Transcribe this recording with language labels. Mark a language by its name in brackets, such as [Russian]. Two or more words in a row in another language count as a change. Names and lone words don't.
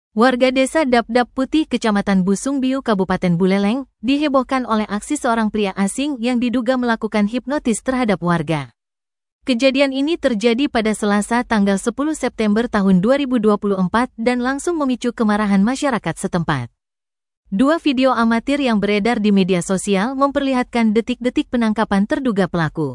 [Indonesian] Warga desa Dap-Dap Putih, Kecamatan Busung Biu, Kabupaten Buleleng, dihebohkan oleh aksi seorang pria asing yang diduga melakukan hipnotis terhadap warga. Kejadian ini terjadi pada Selasa tanggal 10 September tahun 2024 dan langsung memicu kemarahan masyarakat setempat. Dua video amatir yang beredar di media sosial memperlihatkan detik-detik penangkapan terduga pelaku.